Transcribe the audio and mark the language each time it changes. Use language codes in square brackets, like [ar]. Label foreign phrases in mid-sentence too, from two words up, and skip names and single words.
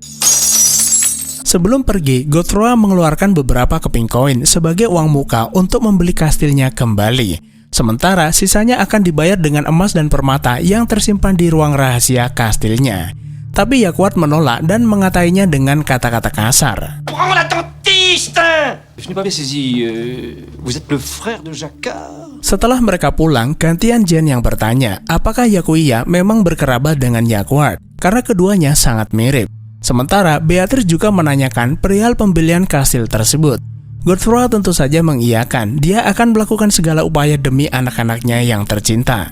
[id] Sebelum pergi, Godefroy mengeluarkan beberapa keping koin sebagai uang muka untuk membeli kastilnya kembali. Sementara sisanya akan dibayar dengan emas dan permata yang tersimpan di ruang rahasia kastilnya. Tapi Yaquart menolak dan mengatainya dengan kata-kata kasar. [fr] Prends la dentiste! Je n'ai pas bien saisi. Vous êtes le frère de Jacquard? [id] Setelah mereka pulang, gantian Jean yang bertanya, apakah Yakuya memang berkerabat dengan Yaquart? Karena keduanya sangat mirip. Sementara Beatrice juga menanyakan perihal pembelian kastil tersebut. Godefroy tentu saja mengiyakan, dia akan melakukan segala upaya demi anak-anaknya yang tercinta.